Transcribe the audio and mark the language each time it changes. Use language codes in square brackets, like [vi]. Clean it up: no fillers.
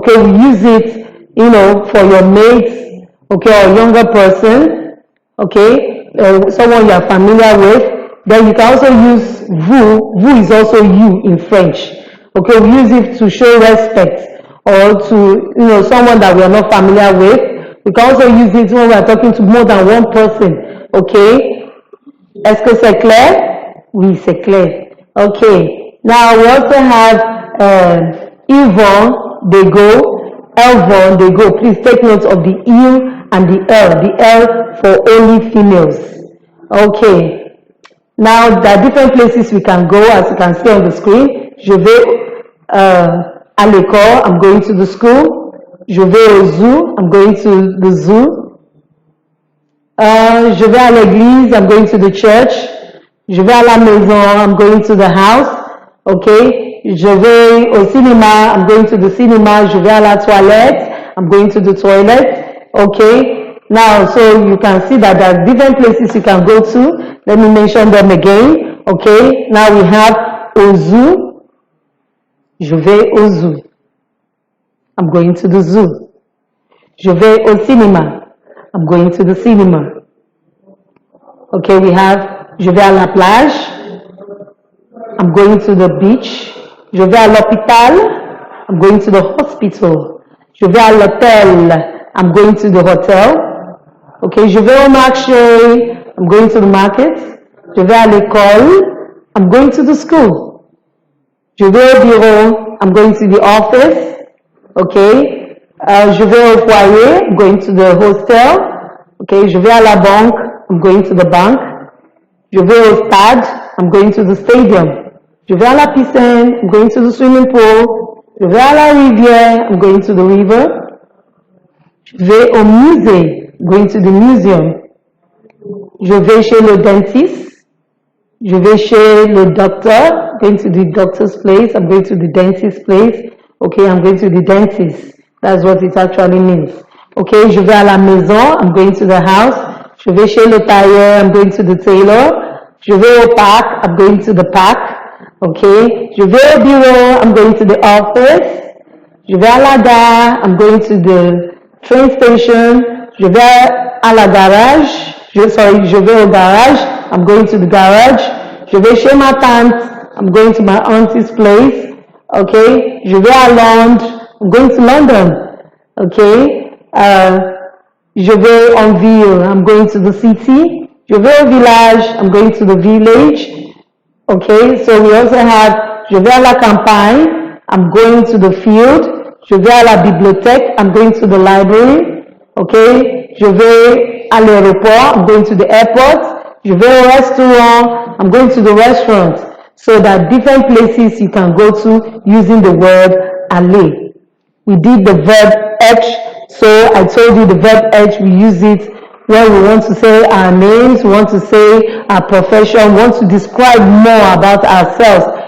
[en] Okay, we use it, for your mates, okay, or younger person, okay, someone you are familiar with. Then you can also use vous. Vous is also you in French. Okay, we use it to show respect or to, someone that we are not familiar with. We can also use it when we are talking to more than one person. [fr] Okay, est-ce que c'est clair? Oui, c'est clair. [en] Okay, now we also have [fr] ils vont, [en] they go, [fr] elles vont, [en] they go. Please take note of the il and the L for only females. Okay, now there are different places we can go, as you can see on the screen. [fr] Je vais à l'école, [en] I'm going to the school. [fr] Je vais au zoo, [en] I'm going to the zoo. [fr] Je vais à l'église, [en] I'm going to the church. [fr] Je vais à la maison, [en] I'm going to the house. Okay, [fr] je vais au cinéma, [en] I'm going to the cinema. [fr] Je vais à la toilette, [en] I'm going to the toilet. Okay, now so you can see that there are different places you can go to. Let me mention them again. Okay, now we have [fr] au zoo. Je vais au zoo. [en] I'm going to the zoo. [fr] Je vais au cinéma. [en] I'm going to the cinema. Okay, we have [fr] je vais à la plage. [en] I'm going to the beach. [fr] Je vais à l'hôpital. [en] I'm going to the hospital. [fr] Je vais à l'hôtel. [en] I'm going to the hotel. Okay, [fr] je vais au marché. [en] I'm going to the market. [fr] Je vais à l'école. [en] I'm going to the school. [fr] Je vais au bureau. [en] I'm going to the office. Okay, [fr] je vais au foyer. [en] I'm going to the hostel. Okay, [fr] je vais à la banque. [en] I'm going to the bank. [fr] Je vais au stade. [en] I'm going to the stadium. [fr] Je vais à la piscine. [en] I'm going to the swimming pool. [fr] Je vais à la rivière. [en] I'm going to the river. [fr] Je vais au musée. [en] I'm going to the museum. [fr] Je vais chez le dentiste. Je vais chez le docteur. [en] I'm going to the doctor's place. I'm going to the dentist's place. Okay, I'm going to the dentist. That's what it actually means. Okay, [fr] je vais à la maison. [en] I'm going to the house. [fr] Je vais chez le tailleur. [en] I'm going to the tailor. [fr] Je vais au parc. [en] I'm going to the park. Okay, [fr] je vais au bureau. [en] I'm going to the office. [fr] Je vais à la gare. [en] I'm going to the train station. [fr] Je vais à la garage. Je vais au garage. [en] I'm going to the garage. [fr] Je vais chez ma tante. [en] I'm going to my auntie's place. Okay, [fr] je vais à Londres. [en] I'm going to London. [fr] Okay, je vais en ville. [en] I'm going to the city. [fr] Je vais au village. [en] I'm going to the village. Okay, so we also have [fr] je vais à la campagne. [en] I'm going to the field. [fr] Je vais à la bibliothèque. [en] I'm going to the library. [fr] Okay, je vais à l'aéroport. [en] I'm going to the airport. [fr] Je vais au restaurant. [en] I'm going to the restaurant. So there are different places you can go to using the word aller. We did the verb être. So I told you the verb être, we use it when we want to say our names, we want to say our profession, we want to describe more about ourselves.